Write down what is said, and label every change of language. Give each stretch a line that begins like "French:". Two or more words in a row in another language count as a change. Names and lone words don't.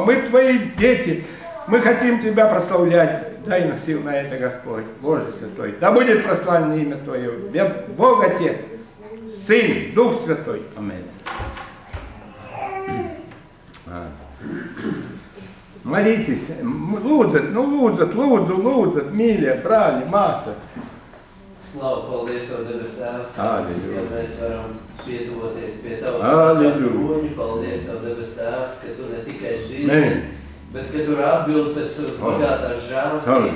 Russian: Мы Твои дети, мы хотим Тебя прославлять. Дай нам сил на это, Господь, Боже Святой. Да будет прославлено имя Твое, Бог Отец, Сын, Дух Святой. Аминь. Молитесь,
Latvian: lūdzat, mīļie brāļi, māsas. Slavu, paldies, Tev, debes Tēvs, ka mēs varam pietuvoties pie Tavas roņa. Paldies, Tev, debes Tēvs, ka Tu ne tikai dzirdi, bet ka Tu atbildi pēc savas bagātās žēlastības.